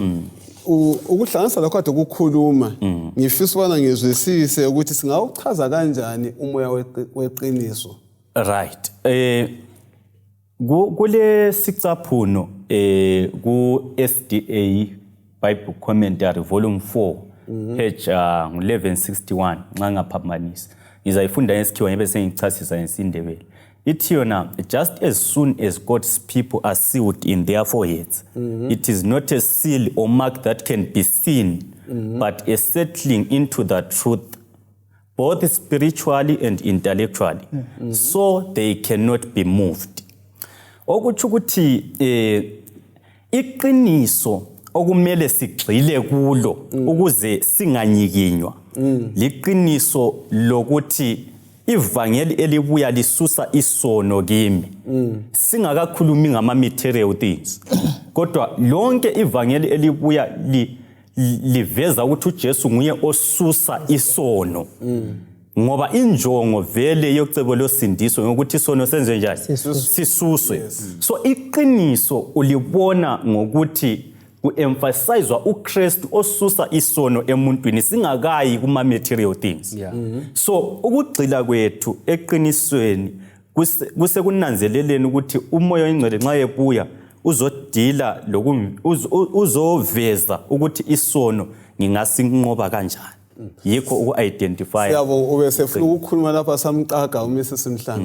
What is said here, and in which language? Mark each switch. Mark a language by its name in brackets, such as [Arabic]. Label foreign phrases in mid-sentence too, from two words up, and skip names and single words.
[North Ndebele] Ukuhlanganisa lokho kade ukukhuluma ngifisa ubana ngizwisise ukuthi singawuchaza kanjani umoya weqiniso. Right. Kule sicaphuno ku SDA Bible Commentary volume 4 page 1161 nxa ngaphambanisa ngizayifunda ngesikhiwa ngibe sengichasisa ngesindebele. Ithi yona, [English] just as soon as God's people are sealed in their foreheads, it is not a seal or mark that can be seen, but a settling into the truth, both spiritually and intellectually, so they cannot be moved. [North Ndebele] Okuthi ukuthi iqiniso okumele sigxile kulo ukuze singanyikinywa liqiniso lokuthi ivangeli elibuya lisusa isono kimi. Singakakhulumi ngama- [English] material things. [North Ndebele] Kodwa lonke ivangeli elibuya liveza ukuthi uJesu nguye osusa isono. Ngoba injongo vele yocebo losindiso ngokuthi isono senze njani? Sisuswe. So iqiniso ulibona ngokuthi ku-emphasizewa uKristu osusa isono emuntwini singakayi kuma- [English] material things. [North Ndebele] So ukugxila kwethu eqinisweni kusekunanzeleleni ukuthi umoya oyingcwele nxa ebuya uzodila uzoveza ukuthi isono ngingasinqoba kanjani. Yikho uku-identify. Siyabo ube sefuna ukukhuluma lapha samqaga uMrs Mhlanga.